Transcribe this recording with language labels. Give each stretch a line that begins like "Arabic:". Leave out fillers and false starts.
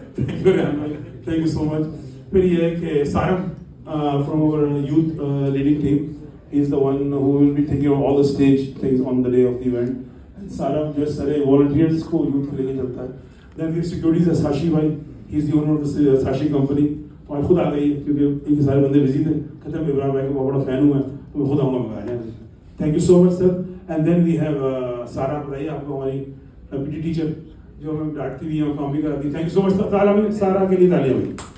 English: Thank you Rehan भाई, thank you so much.
Hindi: फिर ये है कि सारम
English: from our youth leading team. He is the one who will be taking over all the stage things on the day of the event. And Sarah just
Hindi: सारे volunteers को youth को लेके चलता है.
English: Then we have securities as Sashi भाई. He is the owner of the Sashi company.
Hindi: और खुद आ गई क्योंकि इनके सारे बंदे बिजी थे. कहते हैं इब्राहिम भाई का बहुत बड़ा फैन हूँ मैं, तो मैं खुद आऊँगा मैं.
English: Thank you so much sir. And then we have
Hindi: Sarah बताइए आपको हमारी PT teacher जो हमें डांटती भी है और काम भी कराती है.
English: Thank you so much
Hindi: Sarah के लिए तालियां भाई.